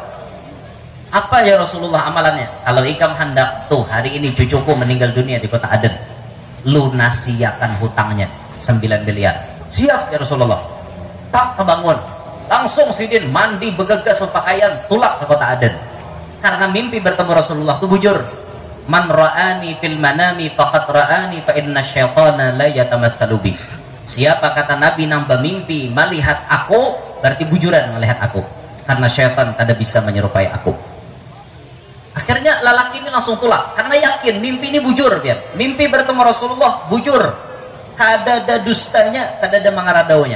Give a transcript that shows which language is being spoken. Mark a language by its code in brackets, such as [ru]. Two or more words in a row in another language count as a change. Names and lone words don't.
[bjn] Apa ya Rasulullah amalannya? Kalau ikam hendak tuh hari ini cucuku meninggal dunia di kota Aden, lunasiakan hutangnya 9 miliar. [id] Siap ya Rasulullah. [bjn] tak kebangun, langsung sidin mandi begegas berpakaian tulak ke kota Aden karena mimpi bertemu Rasulullah. Itu bujur. [ar] من رآني في المنام فقد رآني فإن الشيطان لا يتمثل بي. [bjn] Siapa kata Nabi nambah mimpi melihat aku, berarti bujuran melihat aku, karena syaitan tidak bisa menyerupai aku. Akhirnya lelaki ini langsung tulak karena yakin mimpi ini bujur. Biar mimpi bertemu Rasulullah bujur, kada ada dustanya, kada ada mangaradaunya.